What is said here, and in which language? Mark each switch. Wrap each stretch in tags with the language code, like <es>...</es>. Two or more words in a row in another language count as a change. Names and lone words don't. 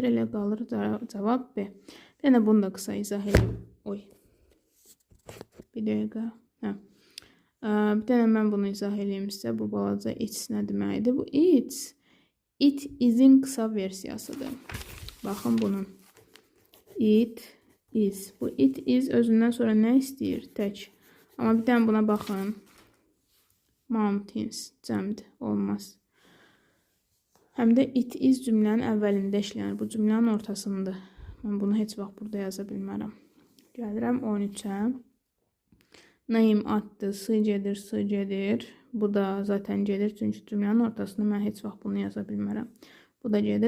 <az>Elə qalır cavab B. Bir dənə bunu da qısa izah edeyim. Oy. Bir dəqiqə. Bir dənə mən bunu izah edeyim sizə. Bu balaca it's nə deməkdir? Bu</az> <en>it is'in</en> <az>qısa versiyasıdır. Baxın bunun.</az> <en>It is.</en> <az>Bu</az> <en>it is</en> <az>özündən sonra nə istəyir? Tək. Amma bir dənə buna baxın. Mountains. Cəmdir. Olmaz. Həm də</az> <en>it is</en> <az>cümlənin əvvəlində işlənir. Bu cümlənin ortasındadır. Mən bunu heç vaxt burada yaza bilmərəm. Gəlirəm 13-ə. Name addır. S gedir. Bu da zaten gedir. Çünki cümlənin ortasında mən heç vaxt bunu yaza bilmərəm. Bu da gedir.</az>